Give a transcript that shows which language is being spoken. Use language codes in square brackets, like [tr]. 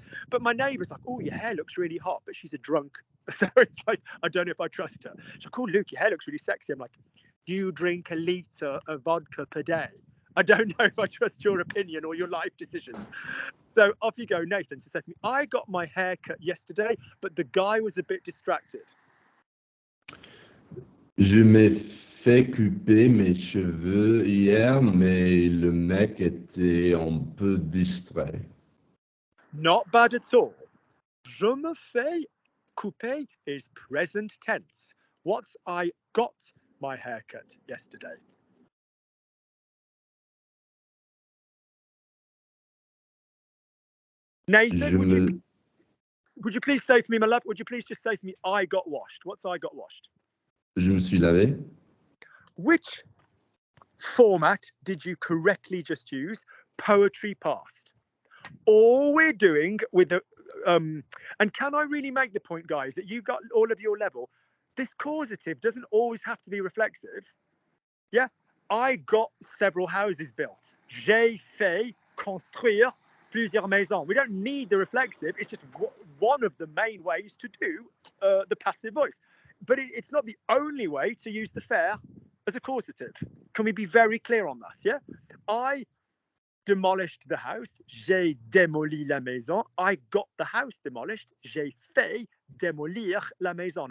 [en] But my neighbour's like, oh, your hair looks really hot, but she's a drunk. So it's like, I don't know if I trust her. She's like, oh, Luke, your hair looks really sexy. I'm like, do you drink a litre of vodka per day? I don't know if I trust your opinion or your life decisions. So off you go, Nathan. So say to me, I got my hair cut yesterday, but the guy was a bit distracted. [fr] Je m'ai fait couper mes cheveux hier, mais le mec était un peu distrait. [en] Not bad at all. Je me fais couper is present tense. What's I got my haircut yesterday? Nathan, would you please say for me, my love, would you please just say for me, I got washed? What's I got washed? [fr] Je me suis lavé. [en] Which format did you correctly just use? Poetry past. All we're doing with the, and can I really make the point, guys, that you've got all of your level, this causative doesn't always have to be reflexive. Yeah, I got several houses built. [fr] J'ai fait construire plusieurs maisons. We don't need the reflexive. [en] It's just one of the main ways to do the passive voice. But it's not the only way to use the faire as a causative. Can we be very clear on that? Yeah, I demolished the house. J'ai démoli la maison. I got the house demolished. [fr] J'ai fait démolir la maison.